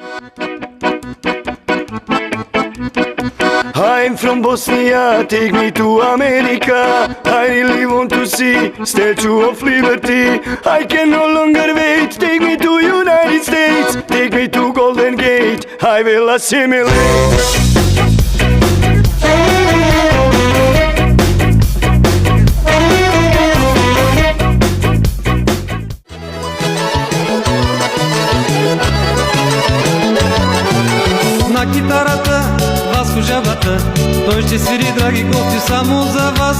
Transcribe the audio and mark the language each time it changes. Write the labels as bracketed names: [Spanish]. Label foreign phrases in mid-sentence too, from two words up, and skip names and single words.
[English] I'm from Bosnia, take me to America. I really want to see Statue of Liberty. I can no longer wait, take me to United States. Take me to Golden Gate, I will assimilate. [Bulgarian] На китарата Васко Жабата, той ще свири, драги гости, само за вас.